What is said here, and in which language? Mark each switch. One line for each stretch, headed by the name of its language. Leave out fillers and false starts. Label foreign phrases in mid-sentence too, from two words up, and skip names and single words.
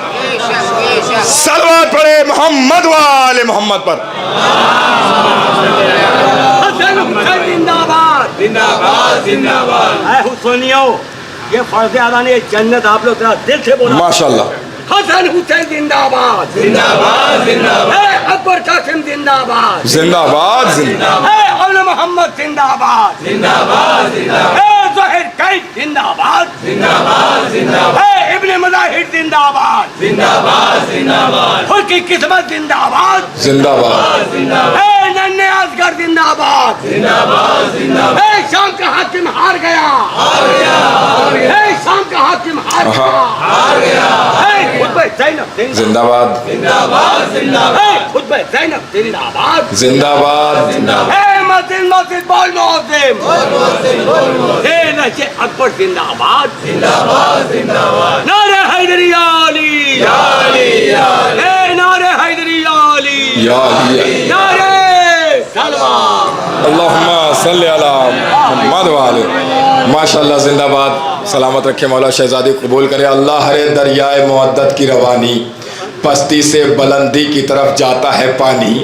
Urdu: صلوات پڑھے محمد وآل محمد پر. اے حسینیوں یہ فرض ادا نہیں, جنت آپ لوگ ذرا دل سے بولو ماشاءاللہ. حسن حسین زندہ باد, زندہ باد, زندہ باد. اے اکبر قاسم زندہ باد, زندہ باد, زندہ باد. اے اول محمد زندہ باد, زندہ باد, زندہ باد. اے ظاہر قید زندہ باد, زندہ باد, زندہ باد. اے ابن مظاہر زندہ باد, زندہ باد, زندہ باد. خود کی قسمت زندہ باد, زندہ باد. زندہ باد. اے ننھے اصغر زندہ باد, زندہ باد, زندہ باد. اے شام کا حاکم ہار گیا, ہار گیا, ہار گیا. اے شام کا حاکم ہار گیا, ہار گیا. اے خطبہ زینب زندہ باد, زندہ باد, زندہ باد. اے خطبہ زینب زندہ باد, زندہ باد, زندہ باد. اے مسجد مسجد بول معظم, اے نشے اکبر زندہ باد, زندہ باد, زندہ باد. نعرہ حیدری علی, اے نعرہ حیدری علی, یا علی. نعرہ سلوات.
Arabic: اللہم صلی علی محمد وآلہ.
Urdu: ماشاءاللہ, زندہ باد. سلامت رکھے مولا, شہزادی قبول کرے. اللہ ہر دریائے مودت کی روانی, پستی سے بلندی کی طرف جاتا ہے پانی.